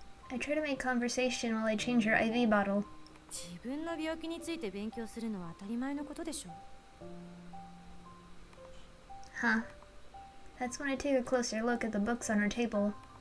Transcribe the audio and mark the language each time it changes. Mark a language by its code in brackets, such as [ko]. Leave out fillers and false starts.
[en] I try to make conversation while I change her IV bottle. [ja] 自分の病気について勉強するのは当たり前のことでしょ。 Huh. [en] That's when I take a closer look at the books on her table.